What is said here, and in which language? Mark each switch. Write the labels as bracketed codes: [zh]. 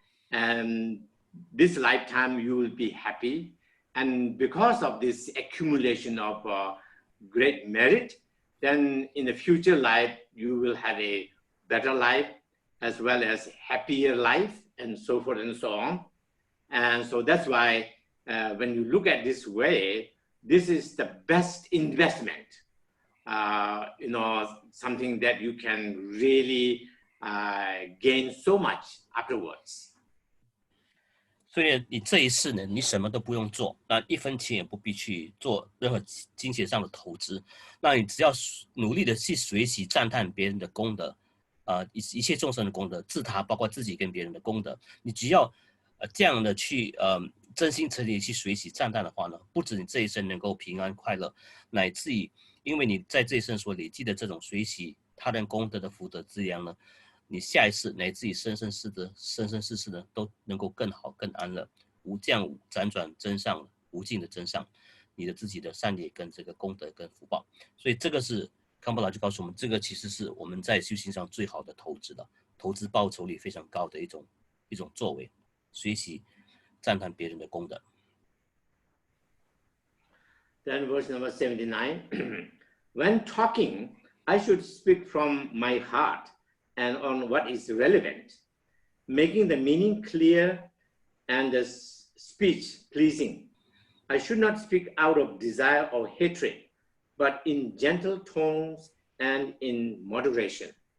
[en] And this lifetime you will be happy, and because of this accumulation of great merit, then in the future life you will have a better life as well as happier life, and so forth and so on. And so that's why when you look at this way, this is the best investment, something that you can really gain so much afterwards. [zh] 所以你这一世呢，你什么都不用做，那1分钱也不必去做任何金钱上的投资，那你只要努力的去学习赞叹别人的功德，一切众生的功德，自他包括自己跟别人的功德，你只要这样的去真心诚意去学习赞叹的话呢，不止你这一生能够平安快乐，乃至于因为你在这一生所累积的这种学习他人功德的福德资粮呢，你下一世乃至于生生世世呢，都能够更好更安乐，这样辗转增上无尽的增上你的自己的善业跟这个功德跟福报。所以这个是康波老就告诉我们，这个其实是我们在修行上最好的投资了，投资报酬率非常高的一种作为，学习赞叹别人的功德。 [en] Then verse number 79, when talking, I should speak from my heart and on what is relevant, making the meaning clear and the speech pleasing. I should not speak out of desire or hatred, but in gentle tones and in moderation.